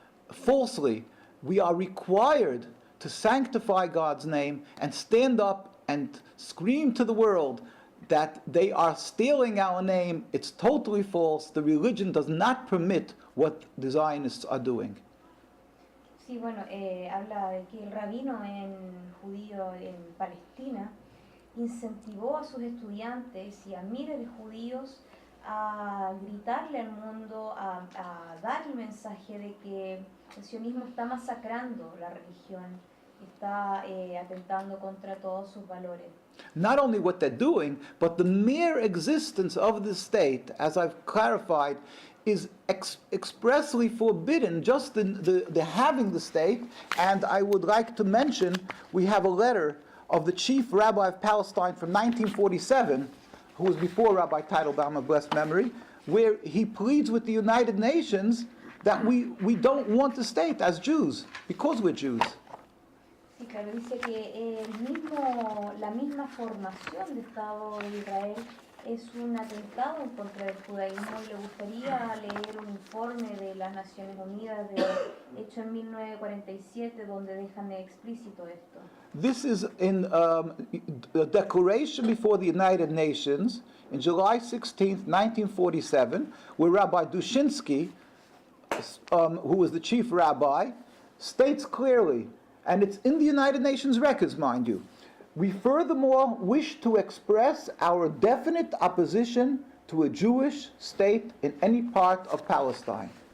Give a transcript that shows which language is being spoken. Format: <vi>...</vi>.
<en>falsely, we are required to sanctify God's name and stand up and scream to the world that they are stealing our name, it's totally false, the religion does not permit what the are doing.</en> <es>Sí, bueno, habla de que el rabino judío en Palestina incentivó a sus estudiantes y a miles de judíos a gritarle al mundo, a dar el mensaje de que el sionismo está masacrando la religión, está atentando contra todos sus valores.</es> <en>Not only what they're doing, but the mere existence of the state, as I've clarified, is expressly forbidden, just the having the state. And I would like to mention, we have a letter of the chief rabbi of Palestine from 1947, who was before Rabbi Teitelbaum of blessed memory, where he pleads with the United Nations that we don't want the state as Jews, because we're Jews.</en> <es>Sí, claro, dice que la misma formación de Estado de Israel es un atentado en contra del judaísmo y le gustaría leer un informe de las Naciones Unidas hecho en 1947 donde dejan explícito esto.</es> <en>This is in a declaration before the United Nations in July 16th, 1947, where Rabbi Dushinsky, who was the chief rabbi, states clearly, and it's in the United Nations records, mind you, we furthermore wish to express our definite opposition to a Jewish state in any part of Palestine.</en>